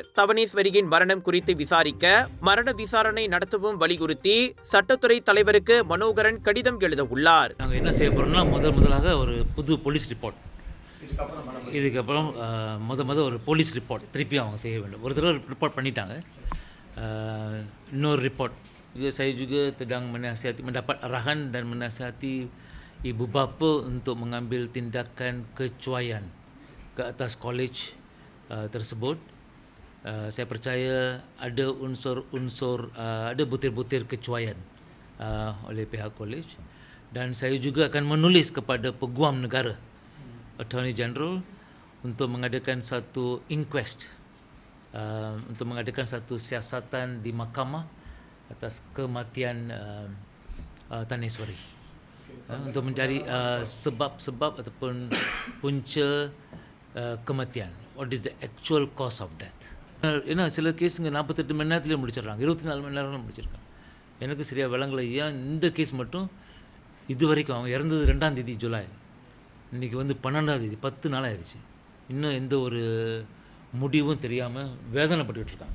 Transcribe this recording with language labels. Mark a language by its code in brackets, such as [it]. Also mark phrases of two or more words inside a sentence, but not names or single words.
[ta] தவனேஸ்வரியின் மரணம் குறித்து விசாரிக்க மரண விசாரணை நடத்தவும் வலியுறுத்தி சட்டத்துறை தலைவருக்கு மனோகரன் கடிதம் எழுத உள்ளார். நாங்கள் என்ன செய்ய போகிறோம்னா, முதலாக ஒரு புது [en] police report, [ta] இதுக்கப்புறம் ஒரு [en] police report [ta] திருப்பி அவங்க செய்ய வேண்டும். ஒரு தடவை ரிப்போர்ட் பண்ணிட்டாங்க, இன்னொரு ரிப்போர்ட். [ms] Saya juga sedang mendapat arahan dan menasihati ibu bapa untuk mengambil tindakan kecuaian ke atas kolej tersebut. Saya percaya ada unsur-unsur, ada butir-butir kecuaian oleh pihak kolej, dan saya juga akan menulis kepada Peguam Negara, [en] Attorney General, [ms] untuk mengadakan satu inquest, untuk mengadakan satu siasatan di mahkamah atas kematian Taneswari, untuk mencari sebab-sebab ataupun punca kematian. [en] What is the actual cause of death? [ta] ஏன்னா சில கேஸுங்க 48 மணி நேரத்துலேயே முடிச்சிடுறாங்க, 24 மணி நேரம் முடிச்சிருக்காங்க. எனக்கு சரியாக விளங்கலை ஏன் இந்த கேஸ் மட்டும் இது வரைக்கும். அவங்க இறந்தது 2ஆம் தேதி ஜூலை, இன்றைக்கி வந்து 12ஆம் தேதி, 10 நாள் ஆயிடுச்சு. இன்னும் எந்த ஒரு முடிவும் தெரியாமல் வேதனைப்பட்டுக்கிட்டு இருக்காங்க.